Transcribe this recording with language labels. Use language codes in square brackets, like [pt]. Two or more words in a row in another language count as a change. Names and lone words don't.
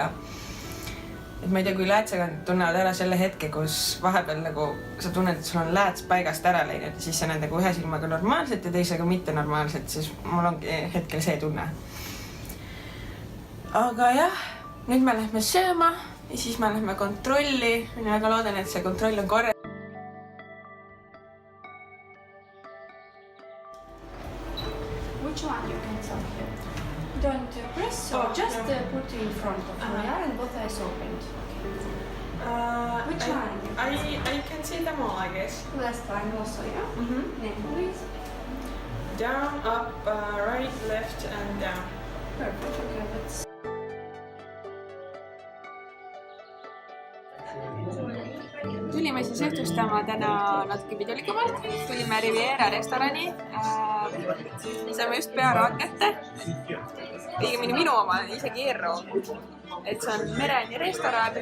[et] Et ma ei tea, kui läätsega tunnevad ära selle hetke, kus vahepeal nagu sa tunned, et sul on lääts paigast ära läinud ja siis sa näed nagu ühe silmaga normaalselt ja teisega mitte normaalselt, siis mul ongi hetkel see tunne. Aga jah, nüüd me lähme sööma ja siis me lähme kontrolli. Mina väga loodan, et see kontroll on korre. [en] Which one you can tell here? Don't press, so just put in front of me and both eyes opened. Which one? I can see them all, I guess. Last one also, yeah? Name, please. Down, up, right, left and down. Perfect, okay, let's... [et] Tulime siis õhtustama täna natuke pidulikumalt. Tulime Riviera restorani. Saime just pearaad kätte. Õigemini minu oma, isegi Eerro. Et see on mereni restoran.